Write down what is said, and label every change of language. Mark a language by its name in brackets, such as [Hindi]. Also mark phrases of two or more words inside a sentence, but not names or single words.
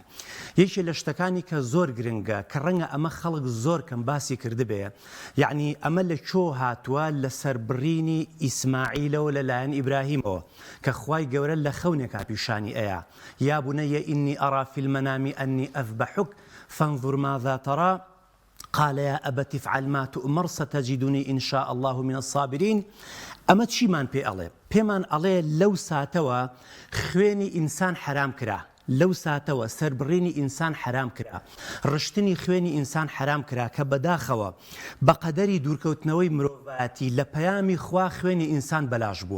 [Central Kurdish] یەکی لە شتەکانی کە زۆر گرنگە کە ڕەنگە ئەمە خەڵک زۆر کەم باسی کردبێ یعنی ئەمە لە چۆ هاتووە لە سەربڕینی ئیسماعیلەوە لەلایەن ئیبراهیمەوە کە خوای گەورە لە خەونێکا پیشانی ئەیە [Arabic] یا بنەیە ئینی ئەڕا فی المەنام ئەنی أذبحك فانظر ماذا ترى قال يا أبت افعل ما تؤمر ستجدني إن شاء الله من الصابرين. [Central Kurdish] ئەمە چیمان پێ ئەڵێ پێمان ئەڵێ لەو ساتەوە خوێنی ئینسان حرام کرا لەو ساتەوە سەربڕینی ئینسان حرام کرا ڕشتنی خوێنی ئینسان حرام کرا کە بەداخەوە بە قەدەری دوورکەوتنەوەی مرۆڤەتی لە پەیامی خوا خوێنی ئینسان بەلاش بووە.